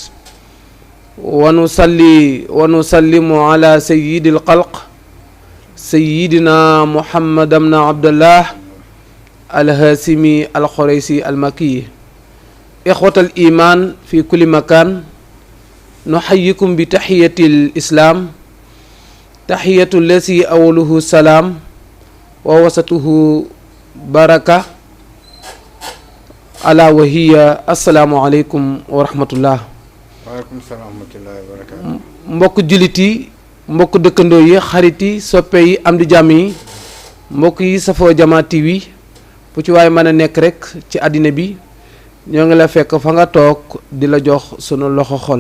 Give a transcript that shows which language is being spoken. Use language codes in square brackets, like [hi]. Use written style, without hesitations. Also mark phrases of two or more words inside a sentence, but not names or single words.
[ar] ونصلي ونسلم على سيد الخلق سيدنا محمد بن عبد الله الهاشمي القريشي المكي إخوة الإيمان في كل مكان نحييكم بتحية الإسلام تحية الذي أوله السلام ووسطه بركة ألا وهي السلام عليكم ورحمة الله. وعليكم السلام ورحمة الله وبركاته. [wo] mbokk jullit yi mbokk dëkkandoo yi xarit yi soppe yi am di jàmm yi mbokk yi safoo Jama TV fu ci waaye mën a nekk rek ci àddina bi ñoo ngi la fekk fa nga toog di la jox sunu loxo xol.